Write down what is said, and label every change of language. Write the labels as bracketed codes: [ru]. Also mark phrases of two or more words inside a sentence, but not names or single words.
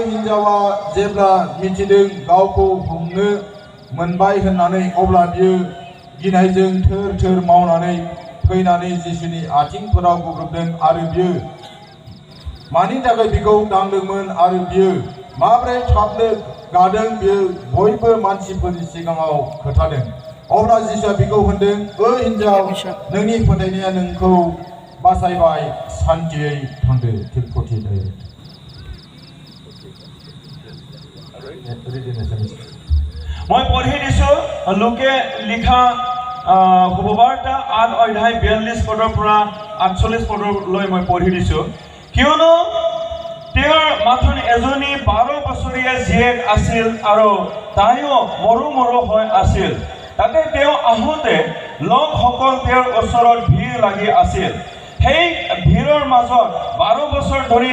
[brx] हिनजावा जेब्ला मिथिदों गावखौ हमनो मोनबाय होननानै अब्ला बियो गिनायजों थोर थोर मावनानै फैनानै जिसुनि आथिंफोराव गुग्रुबदों आरो बियो मानि थाखाय बिखौ दांदोंमोन आरो बियो माबोरै थाबनो गादों बियो बयबो मानसिफोरनि सिगाङाव खोथादों अब्ला जिसुआ बिखौ होनदों ओ हिनजाव नोंनि फोथायनाया नोंखौ बासायबाय सान्थियै थांदो [as] মই পঢ়ি দিছো লোকে লিখা শুভবাৰ্তা 8 অধ্যায় 42 পদৰ পৰা 48 পদলৈ মই পঢ়ি দিছো কিয়নো তেওঁৰ মাথোন এজনী 12 বছৰীয়া জীয়েক আছিল আৰু তাইও মৰু মৰু হৈ আছিল তাতে তেওঁ আহোঁতে লোকসকল তেওঁৰ ওচৰত ভিৰ লাগি আছিল সেই ভিৰৰ মাজত 12 বছৰ ধৰি